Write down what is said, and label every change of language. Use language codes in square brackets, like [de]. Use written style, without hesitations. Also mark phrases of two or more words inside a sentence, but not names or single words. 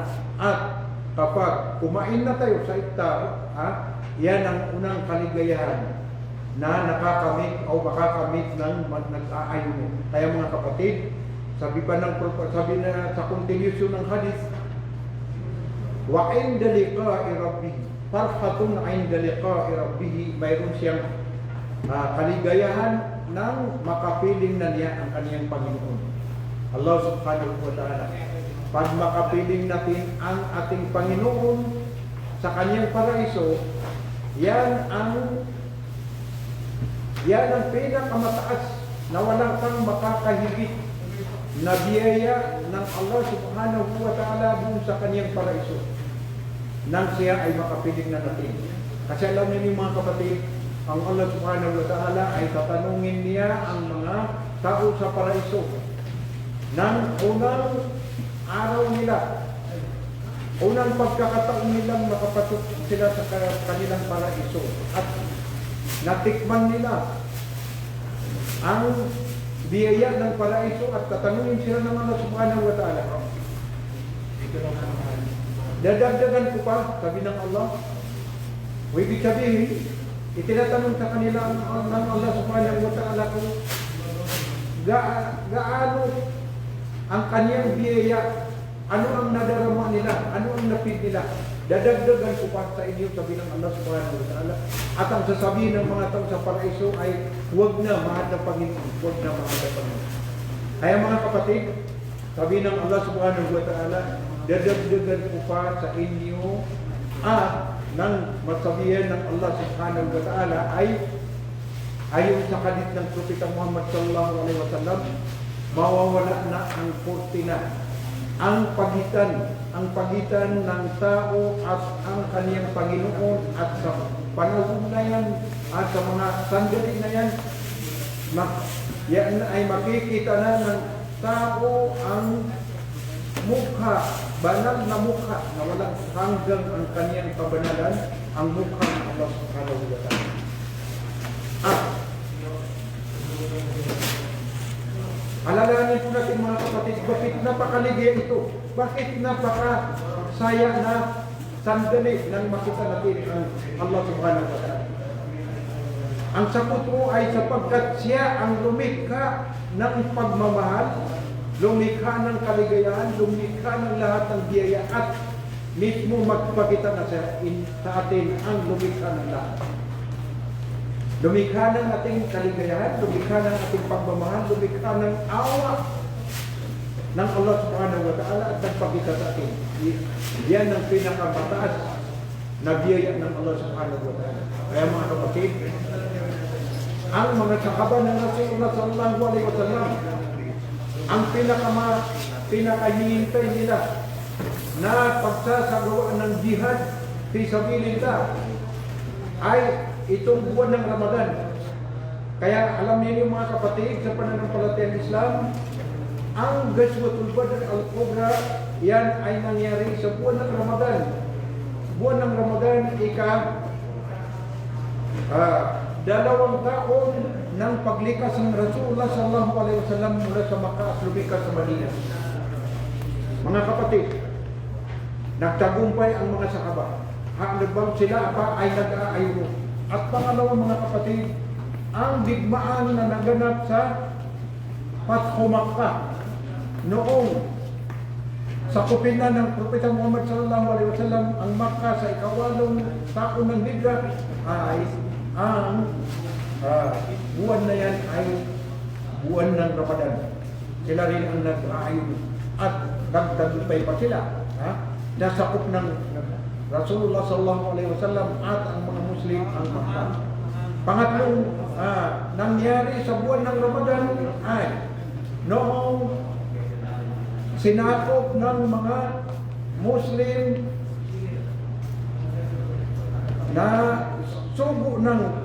[tl] At kapag kumain na tayo sa iftar, yan ang unang kaligayahan na nakakamit o makakamit ng nag-aayon. Kaya mga kapatid, sabi na sa continuation ng hadith, [ar] وعند لقاء ربه، فرحة عند لقاء ربه, [tl] mayroon siyang kaligayahan ng makapiling na niya ang kaniyang Panginoon, [ar] الله سبحانه وتعالى. [tl] Pag makapiling natin ang ating Panginoon sa kaniyang paraiso, yan ang pinakamataas na walang kang makakahigit na biyaya ng [ar] الله سبحانه وتعالى [tl] dun sa kaniyang paraiso nang siya ay makapiling na natin. Kasi alam niyo mga kapatid, ang [ar] الله سبحانه وتعالى [tl] ay tatanungin niya ang mga tao sa paraiso ng unang araw nila, unang pagkakataon nilang makapasok sila sa kanilang paraiso, at natikman nila ang biyaya ng paraiso, at tatanungin sila ng [ar] الله سبحانه وتعالى. [tl] Dadagdagan ko pa, sabi ng Allah, ibig sabihin, itinatanong sa kanila ng [ar] الله سبحانه وتعالى [tl] kung gaano ang kaniyang biyaya, ano ang nadarama nila, ano ang napid nila. Dadagdagan ko pa sa inyo, sabi ng [ar] الله سبحانه وتعالى. [tl] At ang sasabihin ng mga tao sa paraiso ay, huwag na mahal na Panginoon, huwag na mahal na Panginoon. Kaya mga kapatid, sabi ng [ar] الله سبحانه وتعالى, [tl] dadagdagan ko pa sa inyo nang masabihan ng [ar] الله سبحانه وتعالى [tl] ay ayon sa hadith ng Propeta Muhammad [ar] صلى الله عليه وسلم, [tl] mawawala na ang kurtina, ang pagitan ng tao at ang kaniyang Panginoon, at sa panahon na yan at sa mga sandali na yan, yan ay makikita na ng tao ang mukha, banal na mukha na walang hanggang ang kaniyang kabanalan, ang mukha ng [ar] الله سبحانه وتعالى. [tl] Alalahanin po natin mga kapatid, Bakit napakaligaya ito? Bakit napakasaya na sandali nang makita natin ang [ar] الله سبحانه وتعالى? [tl] Ang sagot mo ay sapagkat siya ang lumikha ng pagmamahal, lumikha ng kaligayahan, lumikha ng lahat ng biyaya at mismo magpakita na sa atin ang lumikha ng lahat. Lumikha ng ating kaligayahan, lumikha ng ating pagmamahal, lumikha ng awa ng [ar] الله سبحانه وتعالى [tl] at nagpakita sa atin. Yan ang pinakamataas na biyaya ng [ar] الله سبحانه وتعالى. [tl] Kaya mga kapatid, ang mga sahaba ng [ar] رسول الله صلى الله عليه وسلم, [tl] ang pinakahihintay nila na pagsasagawa ng [ar] جهاد في سبيل الله [tl] ay itong buwan ng Ramadan. Kaya alam niyo mga kapatid, sa pananampalatayang Islam, ang Ghazwatul Badr al-Kubra, yan ay nangyari sa buwan ng Ramadan. Buwan ng Ramadan, 2 taon ng paglikas ng [ar] رسول الله صلى الله عليه وسلم [tl] mula sa Makkah at lumikas sa Madinah. Mga kapatid, nagtagumpay ang mga sahaba. Nagbang sila pa ay nag-aayuno. At pangalawa mga kapatid, ang digmaan na naganap sa Fathu Makkah noong sakupin na ng Propeta Muhammad [ar] صلى الله عليه وسلم [tl] ang Makkah sa 8 taon ng Hijrah ay ang buwan na yan ay buwan ng Ramadan. Sila rin ang nag-aayuno at nagtagumpay pa sila. Nasakop ng [ar] رسول الله صلى الله عليه وسلم [tl] at ang mga Muslim ang Makkah. Pangatlong nangyari sa buwan ng Ramadan ay noong sinakop ng mga Muslim na sugo ng